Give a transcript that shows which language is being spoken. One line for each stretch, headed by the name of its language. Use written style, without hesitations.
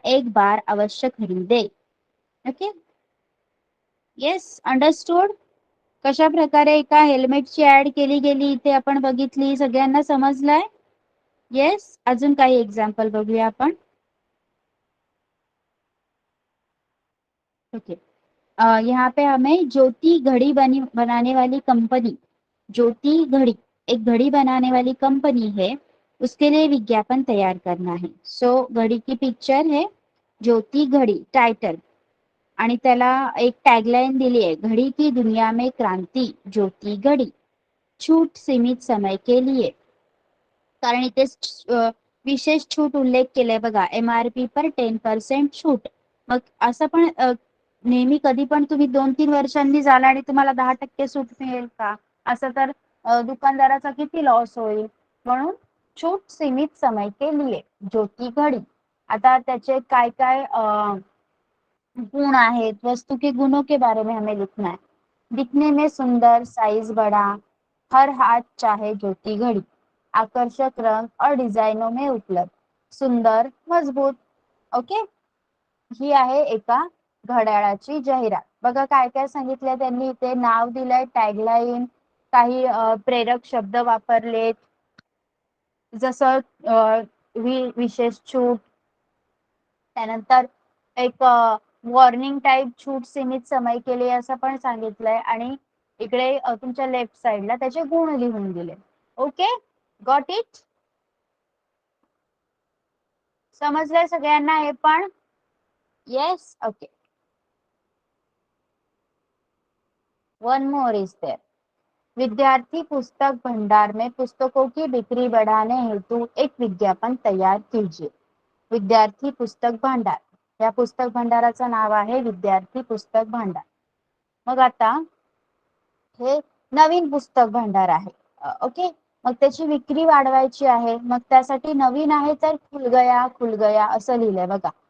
Hindi: एक बार अवश्य खरीदे.
English: Okay, yes, understood.
Marathi: कशा प्रकारे एका हेल्मेटची ऍड केली गेली इथे आपण बघितली. सगळ्यांना समजलंय. येस, अजून काही एक्झाम्पल बघूया आपण.
Hindi: ओके, यहाँ पे हमें ज्योति घड़ी बनाने वाली कंपनी, ज्योति घड़ी एक घड़ी बनाने वाली कंपनी है, उसके लिए विज्ञापन तैयार करना है. सो घड़ी की पिक्चर है,
Marathi: ज्योति घड़ी टाइटल आणि त्याला एक टॅगलाईन दिली आहे.
Hindi: घड़ी की दुनिया में क्रांति ज्योति घड़ी, छूट सीमित समय के लिए.
Marathi: कारण इथे विशेष छूट उल्लेख केलाय बघा.
Hindi: MRP पर 10% छूट.
Marathi: मग असं पण नेहमी कधी पण तुम्ही 2-3 वर्षांनी जाल आणि तुम्हाला 10% सूट मिळेल का. असं तर दुकानदाराचा किती लॉस होईल.
Hindi: म्हणून छूट सीमित समय के लिए ज्योति घड़ी.
Marathi: आता त्याचे काय काय गुण आहेत.
Hindi: वस्तु के गुणों के बारे में हमें लिखना है. दिखने में सुंदर, साइज बड़ा, हर हाथ चाहे ज्योति घड़ी, आकर्षक रंग और डिझाईनों में उपलब्ध, सुंदर, मजबूत.
Marathi: ओके, ही आहे एका घड्याळाची जाहिरात. बघा काय काय सांगितलंय त्यांनी इथे. नाव दिलंय, टॅगलाईन, काही प्रेरक शब्द वापरलेत. जसं विशेष छूट, त्यानंतर एक वॉर्निंग टाइप छूट सीमित समय केली असं पण सांगितलंय. आणि इकडे तुमच्या लेफ्ट साइडला त्याचे गुण लिहून दिले.
English: Okay, got it.
Marathi: समजलंय सगळ्यांना हे पण. Yes, okay.
English: One more is there.
Hindi: विद्यार्थी पुस्तक भंडार में पुस्तकों की बिक्री बढ़ाने हेतु एक विज्ञापन तैयार कीजिए.
Marathi: विद्यार्थी पुस्तक भांडार, या पुस्तक भंडाराचं नाव आहे विद्यार्थी पुस्तक भांडार. मग आता हे नवीन पुस्तक भांडार आहे. ओके, मग त्याची विक्री वाढवायची आहे. मग त्यासाठी नवीन आहे तर
Hindi: खुल गया
Marathi: असं लिहिलंय बघा.